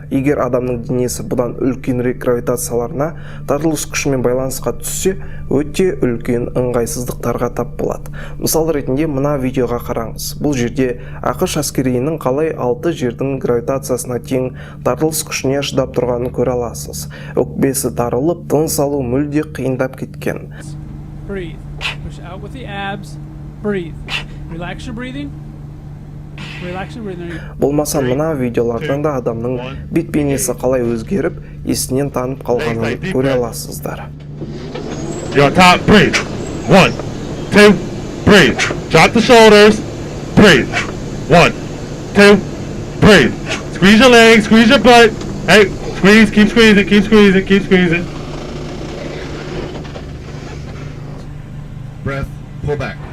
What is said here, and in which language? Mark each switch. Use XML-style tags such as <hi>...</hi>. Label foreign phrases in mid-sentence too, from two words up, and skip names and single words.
<kk>Егер адамның денесі бұдан үлкенірек гравитацияларына тартылыс күшімен байланысқа түссе, өте үлкен ыңғайсыздықтарға тап болады. Мысал ретінде мына видеоға қараңыз. Бұл жерде ақш әскерилерінің қалай 6 жердің гравитациясына тең тартылыс күшіне шыдап тұрғанын көре аласыз. Өкпесі тарылып, тыныс алу мүлде қиындап кеткен.</kk> <en>Breathe. Push out with the abs. Breathe. Relax your breathing. Relax your breathing.</en> <kk>Болмаса мына видеолардан да адамның бет бейнесі қалай өзгеріп, есінен танып қалғанын көре аласыздар.</kk> <en>You're on top. Breathe. 1, 2, breathe. Drop the shoulders. Breathe. 1, 2, breathe. Squeeze your legs, squeeze your butt. Hey, squeeze, keep squeezing, keep squeezing, keep squeezing. Breath, pull back.</en>